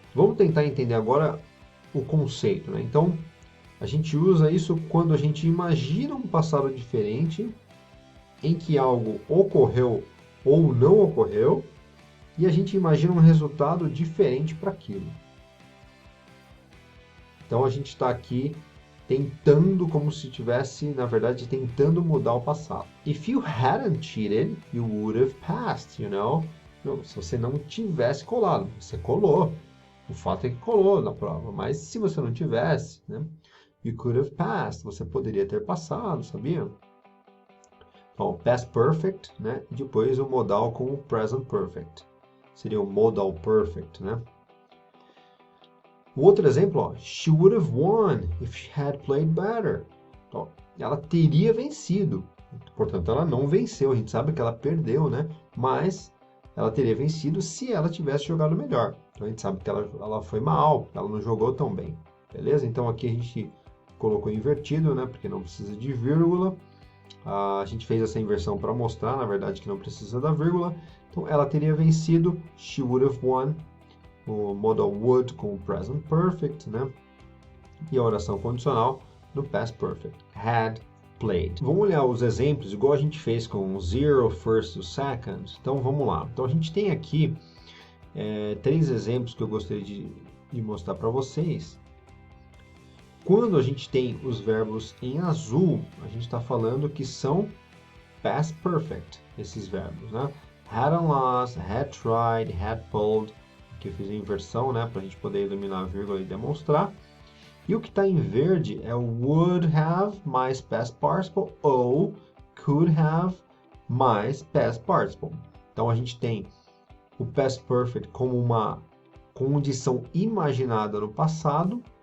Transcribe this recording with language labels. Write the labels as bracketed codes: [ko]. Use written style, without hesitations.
[pt] Vamos tentar entender agora o conceito, né? Então, a gente usa isso quando a gente imagina um passado diferente, em que algo ocorreu ou não ocorreu, e a gente imagina um resultado diferente para aquilo. Então a gente está aqui tentando, como se estivesse, na verdade, tentando mudar o passado. [en] If you hadn't cheated, you would have passed, you know? [pt] Se você não tivesse colado, você colou. O fato é que colou na prova, mas se você não tivesse, né? [en] You could have passed. [pt] Você poderia ter passado, sabia? Então, past perfect, né? E depois o modal com o present perfect. Seria o modal perfect, né? O outro exemplo, ó, [en] she would have won if she had played better. [pt] Então, ela teria vencido. Portanto, ela não venceu. A gente sabe que ela perdeu, né? Mas ela teria vencido se ela tivesse jogado melhor. Então, a gente sabe que ela foi mal, ela não jogou tão bem. Beleza? Então, aqui a gente colocou invertido, né? Porque não precisa de vírgula. A gente fez essa inversão para mostrar, na verdade, que não precisa da vírgula. Então, ela teria vencido. [en] She would have won. [pt] O modal would com o present perfect, né? E a oração condicional no past perfect. [en] Had played. [pt] Vamos olhar os exemplos, igual a gente fez com zero, first e second. Então, vamos lá. Então, a gente tem aqui 3 exemplos que eu gostaria de mostrar para vocês. Quando a gente tem os verbos em azul, a gente está falando que são past perfect, esses verbos, né? [en] Hadn't lost, had tried, had pulled. [pt] Aqui eu fiz a inversão, né? Para a gente poder eliminar a vírgula e demonstrar. E o que está em verde é o would have mais past participle ou could have mais past participle. Então a gente tem o past perfect como uma condição imaginada no passado.